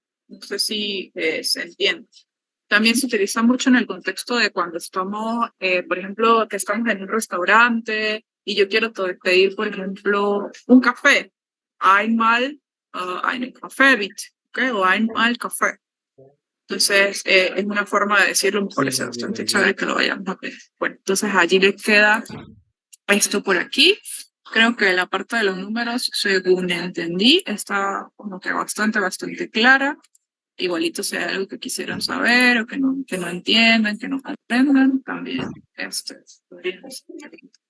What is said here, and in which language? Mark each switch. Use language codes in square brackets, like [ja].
[es] No sé si se entiende. También se utiliza mucho en el contexto de cuando estamos, por ejemplo, que estamos en un restaurante y yo quiero pedir, por ejemplo, un café. [de] Einmal, einen Kaffee, bitte, ¿ok? O einmal Kaffee. [es] Entonces, es una forma de decirlo, me parece bastante chévere que lo vayamos a ver. Bueno, entonces allí le queda esto por aquí. Creo que la parte de los números, según entendí, está como que bastante clara. Igualito si hay algo que quisieran saber o que no entiendan, que no comprendan, también podríamos hacer.